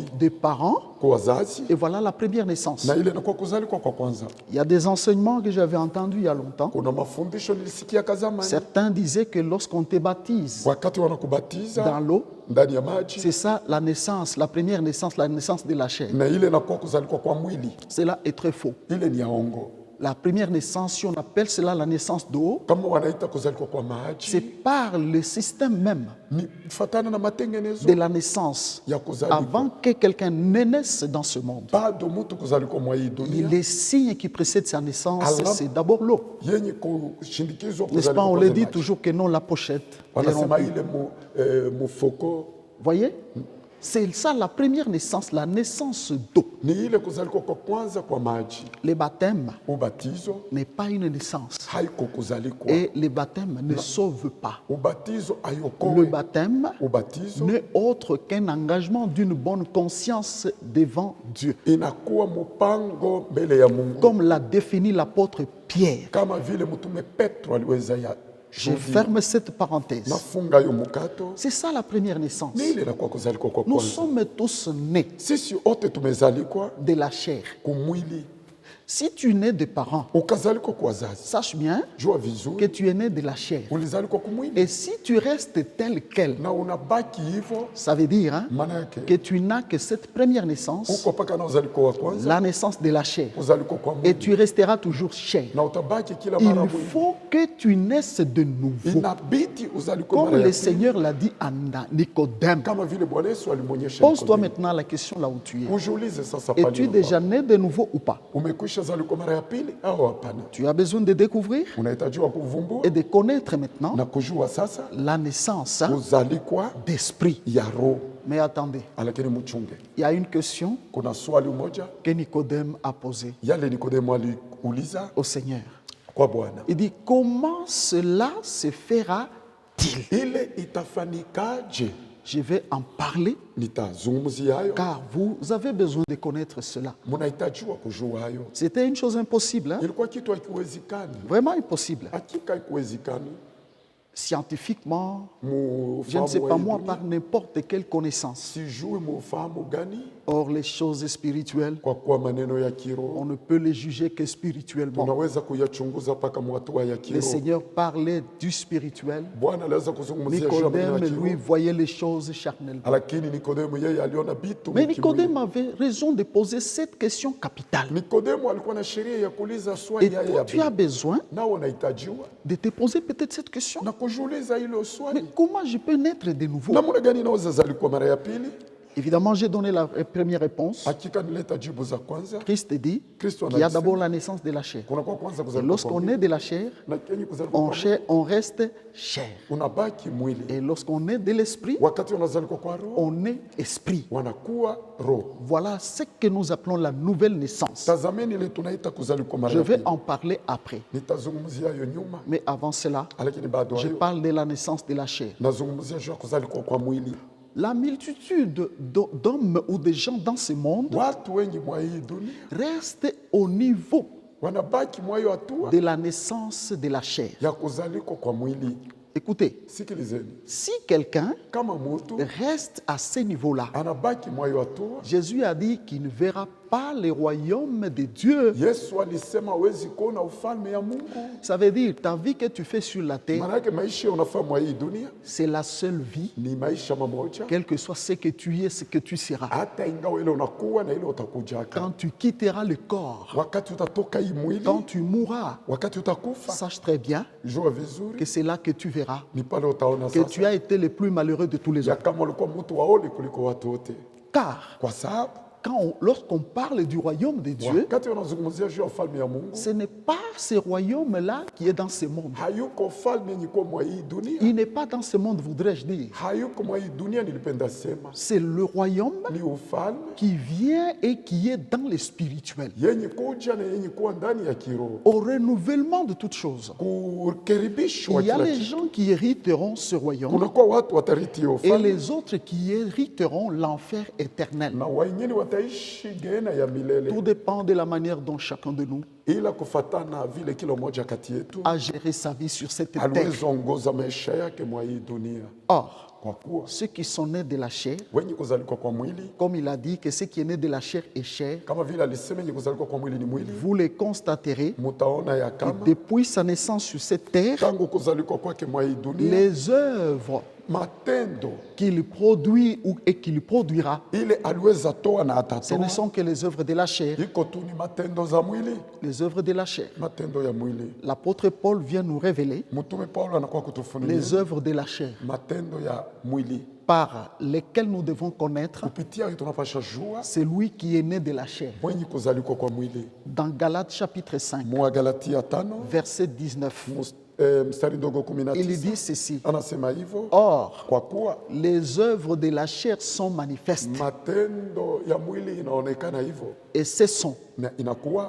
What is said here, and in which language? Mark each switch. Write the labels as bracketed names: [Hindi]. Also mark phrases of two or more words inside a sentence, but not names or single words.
[French] des parents, [Swahili] kwa wazazi, [French] et voilà la première naissance. [Swahili] na ile inakuwa kuzalikwa kwa kwanza. [French] Il y a des enseignements que j'avais entendus il y a longtemps. [Swahili] Kuna mafundisho nilisikia kazamani, [French] Certains disaient que lorsqu'on te baptise [Swahili] wakati [French] dans [Swahili] wanakubatiza [French] l'eau, [Swahili] ndani ya maji, [French] c'est ça la naissance, la première naissance, la naissance de la chair. [Swahili] na ile inakuwa kuzalikwa kwa mwili. [French] Cela est très faux. [Swahili] Ile ni ya ongo. [French] La première naissance, si on appelle cela la naissance d'eau, [Swahili] Kama wanaita kuzalikwa kwa [French] c'est [Swahili] maji, [French] par le système même [Swahili] ni fatana na matengenezo [French] de la naissance. [Swahili] ya kuzalikwa. [French] Avant que quelqu'un ne naisse dans ce monde, [Swahili] Bado mtu kuzalikwa mwa hii dunia, [French] les signes qui précèdent sa naissance, Allah. c'est d'abord l'eau. [Swahili] yenye kushindikizwa [French] N'est-ce pas? [Swahili] kuzalikwa [French] On [Swahili] kwa [French] le dit [Swahili] maji. [French] toujours que non, la pochette est [Swahili] Wanasema [French] rompue. [Swahili] ile mufoko [French] Voyez? C'est ça la première naissance, la naissance d'eau. [Swahili] ni ile kuzalikwa kwa kwanza kwa maji. [French] Le baptême [Swahili] Ubatizo [French] n'est pas une naissance. [Swahili] haiko kuzalikwa, [French] Et le baptême ne sauve pas. [Swahili] ubatizo [French] Le [Swahili] ayokoe. [French] baptême [Swahili] Ubatizo [French] n'est autre qu'un engagement d'une bonne conscience devant Dieu. [Swahili] inakuwa mpango mbele ya Mungu, [French] Comme l'a défini l'apôtre Pierre. [Swahili] kama vile mtume Petro aliweza ya [French] Je ferme cette parenthèse. [Swahili] nafunga yo mukato. [French] C'est ça la première naissance. [Swahili] Ni ile inakuwa kuzalikwa kwa [French] Nous [Swahili] kwanza. [French] sommes tous nés [Swahili] Sisi wote tumezalikwa [French] de la chair. [Swahili] kumwili, [French] Si tu nais de parents, [Swahili] ukazaliko kwa wazazi, [French] sache bien [Swahili] jua [French] que [Swahili] vizuri [French] tu es né de la chair. [Swahili] ulizaliko kumwili [French] Et si tu restes tel quel, [Swahili] na unabaki hivyo, [French] ça veut dire [Swahili] maana yake [French] que tu n'as que cette première naissance, [Swahili] uko paka na uzaliko wa kwanza, [French] la naissance de la chair. [Swahili] uzaliko kwa [French] Et [Swahili] mwili, [French] tu resteras toujours chair. [Swahili] na utabaki kila mara [French] Il [Swahili] mwili. [French] faut que tu naisses de nouveau. [Swahili] Inabidi uzaliko [French] Comme [Swahili] mara ya [French] le [Swahili] pili, [French] Seigneur l'a dit à Nicodème. [Swahili] kama vile Bwana Yesu alimwonyesha [French] Pose-toi [Swahili] Nikodemo. [French] maintenant la question là où tu es. [Swahili] Ujiulize sasa [French] Es-tu [Swahili] pale [French] déjà né de nouveau ou pas? [Swahili] umekwisha zaliko mara ya pili au hapana? [French] Tu as besoin de découvrir [Swahili] Unahitajiwa kuvumbua [French] et de connaître maintenant [Swahili] na kujua sasa [French] la naissance [Swahili] kuzalikwa [French] d'esprit. [Swahili] ya roho. [French] Mais attendez, [Swahili] Lakini mchunge, [French] il y a une question [Swahili] kuna swali moja [French] que Nicodème a posée [Swahili] yale Nikodemo aliuliza [French] au Seigneur. [Swahili] kwa Bwana, [French] Il dit, comment cela se fera-t-il? [Swahili] ile itafanikaje? [French] Je vais en parler [Swahili] Nitazungumzia hayo, [French] car vous avez besoin de connaître cela. [Swahili] mnahitajiwa kujua hayo. [French] C'était une chose impossible, hein? [Swahili] Ilikuwa kitu hakiwezekani, [French] Vraiment impossible. [Swahili] hakika hakiwezekani. [French] Scientifiquement, je ne [Swahili] Mufahamu [French] sais [Swahili] wa [French] pas [Swahili] hii [French] moi, [Swahili] dunia, [French] par n'importe quelle connaissance. [Swahili] sijui mufahamu gani, [French] Or, les choses spirituelles, [Swahili] kwa kuwa maneno ya [French] on [Swahili] kiroho [French] ne peut les juger que spirituellement. [Swahili] tunaweza kuyachunguza mpaka mwatua ya [French] Le [Swahili] kiroho. [French] Seigneur parlait du spirituel. [Swahili] Bwana aliweza kuzungumzia juu ya maneno ya [French] Nicodème, lui, [Swahili] kiroho, [French] voyait les choses charnellement. [Swahili] lakini Nikodemo yeye aliona vitu [French] Mais [Swahili] kimwili. [French] Nicodème avait raison de poser cette question capitale. [Swahili] Nikodemo alikuwa na sheria ya kuuliza [French] Et [Swahili] swali haya [French] toi, [Swahili] ya [French] tu as [Swahili] pili, [French] besoin [Swahili] nao unahitajiwa [French] de te poser peut-être cette question. [Swahili] na kujiuliza hilo [French] Mais [Swahili] swali, [French] comment je peux naître de nouveau? [Swahili] namna gani naweza zalikwa mara ya pili? [French] Évidemment, j'ai donné la première réponse. [Swahili] Hakika nileta jibu za kwanza. [French] Christ dit [Swahili] Kristo [French] qu'il y a [Swahili] anasema [French] d'abord la naissance de la chair. [Swahili] kuna kwa kwanza [French] Et [Swahili] kuzaliwa kwa [French] lorsqu'on [Swahili] mwili, [French] est de la chair, [Swahili] na kenye kuzaliwa kwa mwili, [French] on reste chair. [Swahili] unabaki mwili. [French] Et lorsqu'on est de l'esprit, [Swahili] Wakati unazalikwa kwa roho, [French] on est esprit. [Swahili] wanakuwa roho. [French] Voilà ce que nous appelons la nouvelle naissance. [Swahili] Tazameni ile tunaita kuzalikwa mara [French] Je [Swahili] ya [French] vais [Swahili] pili. [French] en parler après. [Swahili] Nitazungumzia hayo nyuma, [French] Mais avant cela, [Swahili] lakini bado [French] je [Swahili] hayo [French] parle de la naissance de la chair. [Swahili] nazungumzia juu ya kuzalikwa kwa mwili. [French] La multitude d'hommes ou de gens dans ce monde [Swahili] Watu wengi mwa hii dunia [French] reste au niveau [Swahili] wanabaki mwa hiyo hatua [French] de la naissance de la chair. [Swahili] ya kuzalikwa kwa mwili. [French] Écoutez, [Swahili] Sikilizeni, [French] si quelqu'un [Swahili] kama mtu [French] reste à ce niveau-là, [Swahili] anabaki mwa hiyo hatua, [French] Jésus a dit qu'il ne verra pas le royaume de Dieu. [Swahili] Yesu alisema hawezi kuona ufalme ya Mungu. [French] Ça veut dire, ta vie que tu fais sur la terre, [Swahili] Maana yake maisha unafaa mwa hii dunia [French] c'est la seule vie, [Swahili] ni maisha mamoja, [French] quel que soit ce que tu es, ce que tu seras. [Swahili] hata ingawa ile unakuwa na ile utakujaka. [French] Quand tu quitteras le corps, [Swahili] Wakati utatoka hii mwili, [French] quand tu mourras, [Swahili] wakati utakufa, [French] sache très bien [Swahili] jua vizuri [French] que c'est là que tu verras [Swahili] ni pale utaona [French] que tu [Swahili] sasa [French] as été le plus malheureux de tous les [Swahili] ya [French] autres. [Swahili] kama ulikuwa mtu waoli kuliko watu wote, [French] Car [Swahili] kwa sababu [French] lorsqu'on parle du royaume de Dieu, [Swahili] wakati unazungumzia juu ya ufalme ya Mungu, [French] ce n'est pas ce royaume-là qui est dans ce monde. [Swahili] hayuko ufalme yenye kuwa mwa hii dunia, [French] Il n'est pas dans ce monde, voudrais-je dire. [Swahili] hayuko mwa hii dunia. Nilipenda sema [French] C'est le royaume [Swahili] ni ufalme [French] qui vient et qui est dans le spirituel. [Swahili] yenye kuja na yenye kuwa ndani ya kiroho, [French] Au renouvellement de toutes choses. [Swahili] kukaribishwa [French] Il y a [Swahili] kila [French] les [Swahili] kitu. [French] gens qui hériteront ce royaume [Swahili] Kunakuwa watu watarithi hiyo [French] et [Swahili] ufalme [French] les autres qui hériteront l'enfer éternel. [Swahili] na wengine wataishi geena ya milele, [French] Tout dépend de la manière dont chacun de nous [Swahili] ila kufatana vile kila mmoja kati yetu [French] a géré sa vie sur cette terre. [Swahili] aliweza ongoza maisha yake mwa hii dunia. [French] Or, [Swahili] Kwa kuwa [French] ceux qui sont nés de la chair, [Swahili] wenye kuzalikwa kwa mwili, [French] comme il a dit que ce qui est né de la chair est chair, [Swahili] kama vile alisema yenye kuzalikwa kwa mwili ni mwili, [French] vous le constaterez [Swahili] mutaona ya [French] que [Swahili] kama [French] depuis sa naissance sur cette terre, [Swahili] tangu kuzalikwa kwake mwa hii dunia, [French] les œuvres [Swahili] matendo [French] qu'il produit et qu'il produira, [Swahili] ile aliweza toa na [French] ce [Swahili] atatoa [French] ne sont que les œuvres de la chair. [Swahili] iko tu ni matendo za mwili, [French] Les œuvres de la chair. [Swahili] matendo ya mwili. [French] L'apôtre Paul vient nous révéler [Swahili] Mtume Paulo anakuwa kutufunulia [French] les œuvres de la chair [Swahili] matendo ya mwili [French] par lesquelles nous devons connaître [Swahili] kupitia hiyo tunapasha jua [French] celui qui est né de la chair. [Swahili] mwenye kuzalikwa kwa mwili. [French] Dans Galates chapitre 5, [Swahili] Mwagalatia 5 [French] verset 19, [Swahili] mstari ndogo [French] il 19 dit ceci. [Swahili] anasema hivyo, [French] Or, [Swahili] kwa kuwa [French] les œuvres de la chair sont manifestes. [Swahili] matendo ya mwili inaonekana hivyo [French] Et ce sont, [Swahili] na inakuwa